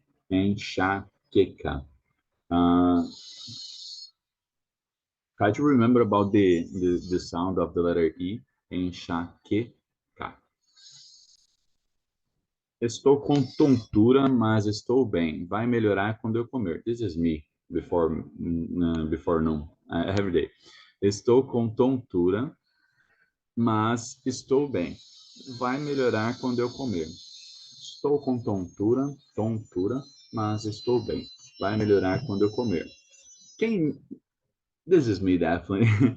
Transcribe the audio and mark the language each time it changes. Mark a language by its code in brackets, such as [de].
[pt] Enxaqueca. [en] Try to remember about the sound of the letter E. [pt] Enxaqueca. Estou com tontura, mas estou bem. Vai melhorar quando eu comer. [en] This is me before noon, every day. [pt] Estou com tontura, mas estou bem. Vai melhorar quando eu comer. Estou com tontura, mas estou bem. Vai melhorar quando eu comer. [en] This is me, definitely.